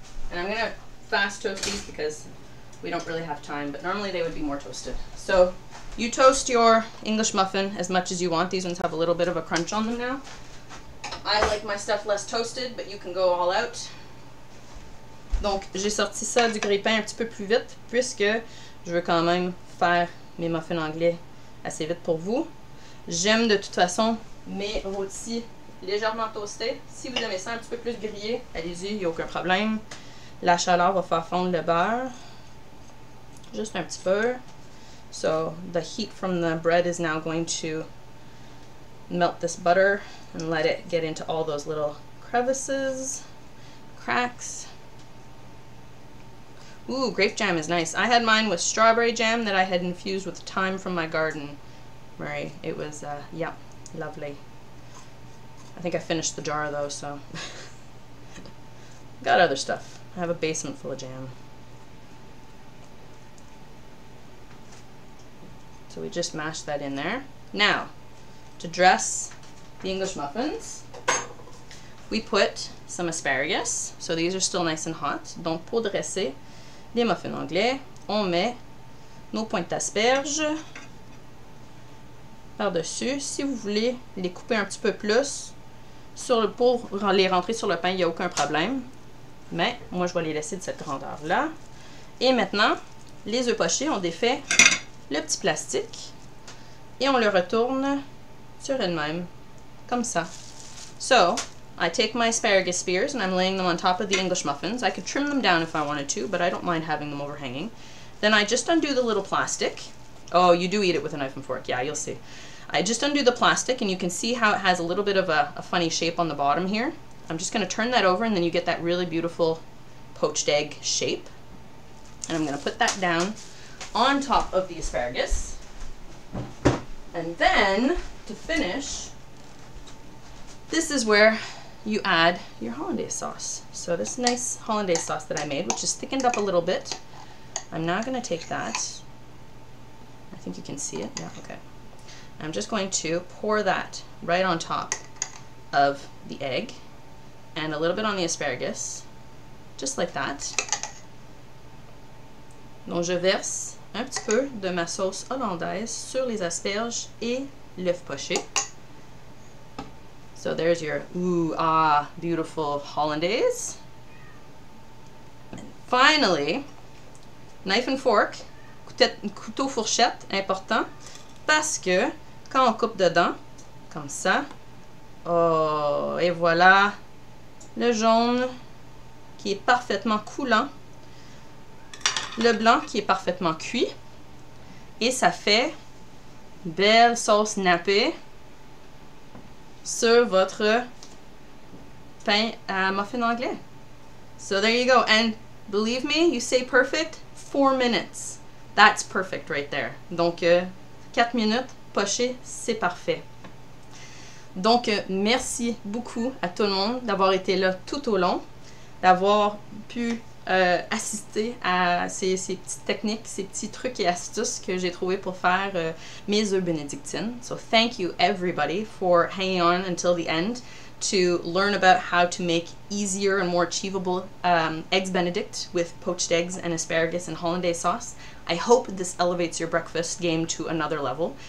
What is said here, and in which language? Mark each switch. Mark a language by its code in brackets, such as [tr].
[en] And I'm going to fast toast these because we don't really have time, but normally they would be more toasted. So you toast your English muffin as much as you want. These ones have a little bit of a crunch on them now. I like my stuff less toasted, but you can go all out. [fr] Donc j'ai sorti ça du grille-pain un petit peu plus vite puisque je veux quand même faire mes muffins anglais assez vite pour vous. J'aime de toute façon mes rôtis légèrement toastés. Si vous aimez ça un petit peu plus grillé, allez-y, il n'y a aucun problème. La chaleur va faire fondre le beurre. Juste un petit peu. [en] So the heat from the bread is now going to melt this butter and let it get into all those little crevices, cracks. Ooh, grape jam is nice. I had mine with strawberry jam that I had infused with thyme from my garden, Murray. It was, yeah, lovely. I think I finished the jar though, so. Got other stuff. I have a basement full of jam. So we just mashed that in there. Now, to dress the English muffins, we put some asparagus. So these are still nice and hot. [fr] Donc pour dresser les muffins anglais, on met nos pointes d'asperges par-dessus. Si vous voulez les couper un petit peu plus pour les rentrer sur le pain, il n'y a aucun problème. Mais moi, je vais les laisser de cette grandeur-là. Et maintenant, les œufs pochés, on défait le petit plastique et on le retourne sur elle-même, comme ça. [en] So, I take my asparagus spears and I'm laying them on top of the English muffins. I could trim them down if I wanted to, but I don't mind having them overhanging. Then I just undo the little plastic. Oh, you do eat it with a knife and fork. Yeah, you'll see. I just undo the plastic and you can see how it has a little bit of a funny shape on the bottom here. I'm just going to turn that over and then you get that really beautiful poached egg shape. And I'm going to put that down on top of the asparagus. And then, to finish, this is where you add your hollandaise sauce. So this nice hollandaise sauce that I made, which is thickened up a little bit, I'm now going to take that. I think you can see it. Yeah, okay. I'm just going to pour that right on top of the egg and a little bit on the asparagus, just like that. [fr] Donc je verse un petit peu de ma sauce hollandaise sur les asperges et l'œuf poché. [en] So there's your beautiful hollandaise. And finally, knife and fork, [fr] couteau fourchette, important, parce que quand on coupe dedans, comme ça, oh, et voilà le jaune qui est parfaitement coulant, le blanc qui est parfaitement cuit, Et ça fait une belle sauce nappée sur votre pain à muffin anglais. [en] So there you go. And believe me, you say perfect, 4 minutes. That's perfect right there. [fr] Donc, 4 minutes, poché, c'est parfait. Donc, merci beaucoup à tout le monde d'avoir été là tout au long, d'avoir pu assister à ces petites techniques, ces petits trucs et astuces que j'ai trouvés pour faire mes œufs bénédictines. [en] So, thank you everybody for hanging on until the end to learn about how to make easier and more achievable eggs Benedict with poached eggs and asparagus and hollandaise sauce. I hope this elevates your breakfast game to another level.